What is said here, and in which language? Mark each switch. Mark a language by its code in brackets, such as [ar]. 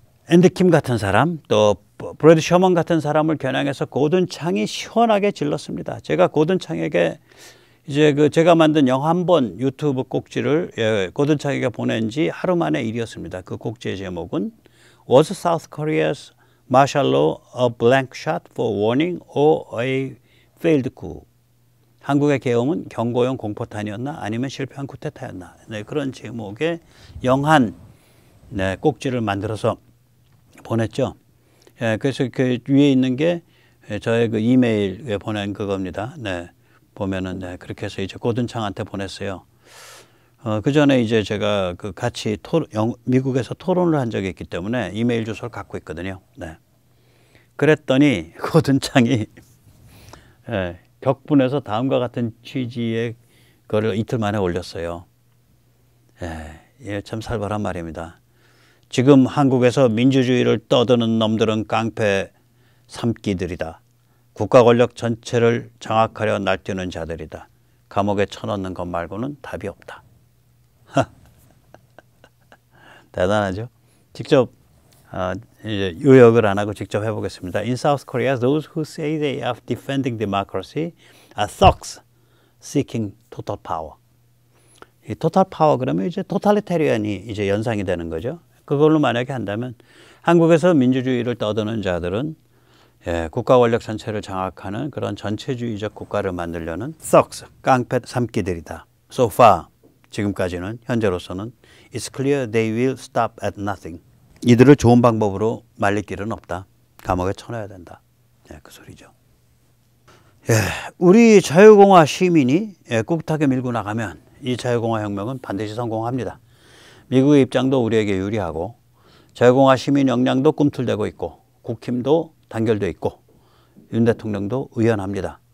[ko] 앤디 킴 같은 사람, 또 브래드 셔먼 같은 사람을 겨냥해서 고든 창이 시원하게 질렀습니다. 제가 고든 창에게 이제 제가 만든 영한번 유튜브 꼭지를 고든 창에게 보낸 지 하루 만의 일이었습니다. 그 꼭지의 제목은 [en] Was South Korea's martial law a blank shot for warning or a failed coup? [ko] 한국의 계엄은 경고용 공포탄이었나 아니면 실패한 쿠데타였나? 네, 그런 제목의 영한 꼭지를 만들어서 보냈죠. 그래서 그 위에 있는 게 저의 그 이메일에 보낸 그겁니다. 네, 보면은 그렇게 해서 이제 고든창한테 보냈어요. 그 전에 이제 제가 그 같이 미국에서 토론을 한 적이 있기 때문에 이메일 주소를 갖고 있거든요. 네. 그랬더니 고든창이 격분해서 다음과 같은 취지의 거를 이틀 만에 올렸어요. 참 살벌한 말입니다. 지금 한국에서 민주주의를 떠드는 놈들은 깡패 삼기들이다. 국가 권력 전체를 장악하려 날뛰는 자들이다. 감옥에 쳐넣는 것 말고는 답이 없다. 대단하죠? 직접 이제 요약을 안 하고 직접 해보겠습니다. [en] In South Korea, those who say they are defending democracy are thugs seeking total power. [ko] 이 total power 그러면 이제 토탈리테리안이 이제 연상이 되는 거죠. 그걸로 만약에 한다면 한국에서 민주주의를 떠드는 자들은 국가 권력 전체를 장악하는 그런 전체주의적 국가를 만들려는 thugs, 깡패 삼기들이다. [en] So far, [ko] 지금까지는 현재로서는 [en] it's clear they will stop at nothing. [ko] 이들을 좋은 방법으로 말릴 길은 없다. 감옥에 쳐넣어야 된다. 그 소리죠. 우리 자유공화 시민이 꿋하게 밀고 나가면 이 자유공화 혁명은 반드시 성공합니다. 미국의 입장도 우리에게 유리하고 자유공화 시민 역량도 꿈틀대고 있고 국힘도 단결돼 있고 윤 대통령도 의연합니다.